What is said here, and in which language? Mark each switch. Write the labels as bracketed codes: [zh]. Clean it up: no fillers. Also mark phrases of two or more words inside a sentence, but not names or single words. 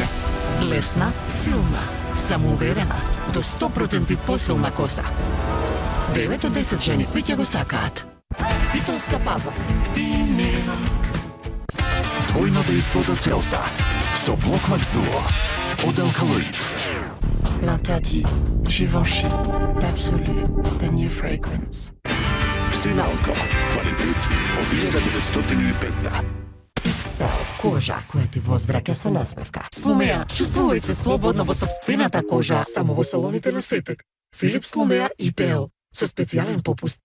[mk] Лесна, силна, самоуверена, до 100% посилна коса. 9 од 10 жени веќе го сакаат. Питонска папа. Двојно дејство до целта. Со Блокмакс Дуо. Од Алкалоид. [en] L'interdit, Givenchy, l'absolu, the new fragrance. [mk] Синалко. Квалитет од 1905. Excel, кожа која ти возвраќа со насмевка. Слумеа, чувствувај се слободно во сопствената кожа. Само во салоните на Сетек. Филип Слумеа и Пел. Со специјален попуст.